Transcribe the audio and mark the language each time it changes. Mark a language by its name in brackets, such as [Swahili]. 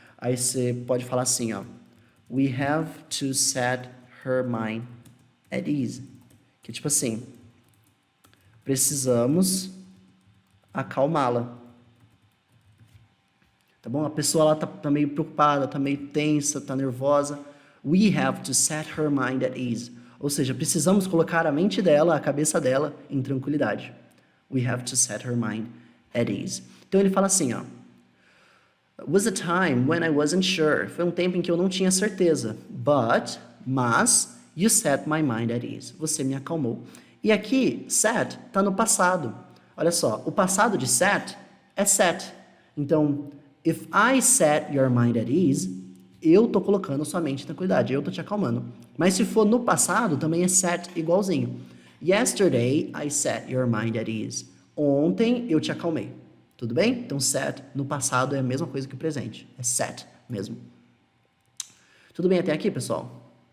[Portuguese] Aí você pode falar assim, ó, [English] we have to set her mind at ease. [Portuguese] Que é tipo assim, precisamos acalmá-la. Tá bom? A pessoa lá tá meio preocupada, tá meio tensa, tá nervosa. [English] We have to set her mind at ease. [Portuguese] Ou seja, precisamos colocar a mente dela, a cabeça dela, em tranquilidade. [English] We have to set her mind at ease. [Portuguese] Então ele fala assim, ó. [English] Was a time when I wasn't sure. [Portuguese] Foi um tempo em que eu não tinha certeza. [English] Mas, you set my mind at ease. [Portuguese] Você me acalmou. E aqui, set tá no passado. Olha só, o passado de set é set. Então, [English] if I set your mind at ease, [Portuguese] eu tô colocando sua mente em tranquilidade, eu tô te acalmando. Mas se for no passado, também é set igualzinho. [English] Yesterday, I set your mind at ease. [Portuguese] Ontem, eu te acalmei. Tudo bem? Então, set no passado é a mesma coisa que o presente. É set mesmo. Tudo bem até aqui, pessoal?